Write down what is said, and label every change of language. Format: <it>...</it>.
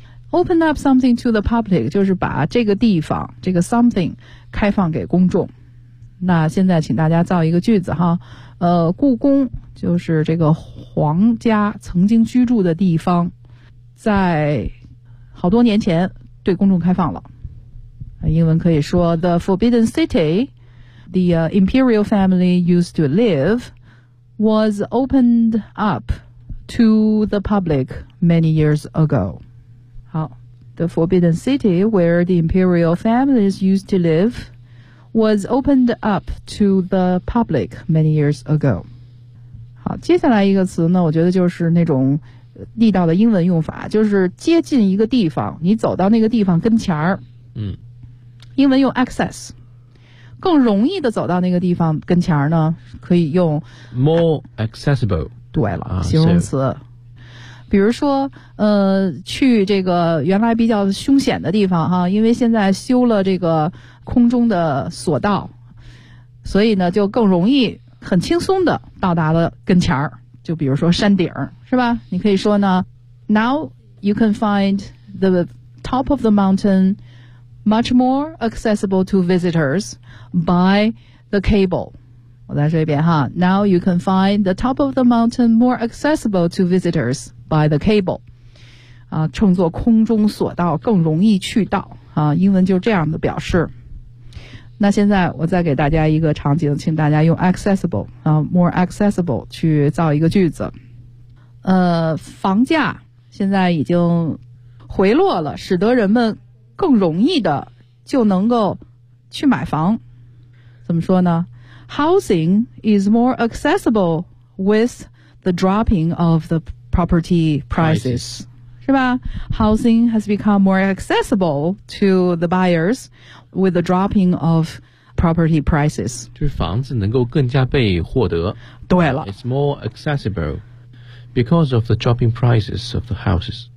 <en>open up something to the public</en> <zh>就是把这个地方这个 something 开放给公众。那现在请大家造一个句子哈，故宫就是这个皇家曾经居住的地方，在好多年前对公众开放了。英文可以说</zh> <en>The Forbidden City the Imperial Family used to live was opened up to the public many years ago. 好， The Forbidden City where the Imperial Families used to live was opened up to the public many years ago.</en> <zh>好，接下来一个词呢，我觉得就是那种地道的英文用法，就是接近一个地方，你走到那个地方跟前儿。嗯，英文用 access， 更容易的走到那个地方跟前儿呢，可以用</zh> <en>more accessible。</en> <zh>对了，形容词。比如说，去这个原来比较凶险的地方哈，因为现在修了这个空中的索道，所以呢就更容易、很轻松的到达了跟前儿。就比如说山顶，是吧？你可以说呢</zh> <en>，Now you can find the top of the mountain。 Much more accessible to visitors by the cable.</en> <zh>我在这边哈。</zh> <en>Now you can find the top of the mountain more accessible to visitors by the cable.</en> <zh>啊，称作空中索道更容易去到啊，英文就这样的表示。那现在我再给大家一个场景，请大家用 accessible 啊 ，more accessible 去造一个句子。房价现在已经回落了，使得人们更容易的就能够去买房。怎么说呢？</zh> <en>Housing is more accessible with the dropping of the property prices.</en> <zh>是吧？</zh> <en>Housing has become more accessible to the buyers with the dropping of property prices.</en> <zh>就是房子能够更加被获得。对了。</zh> <en>It's more accessible because of the dropping prices of the houses.</en>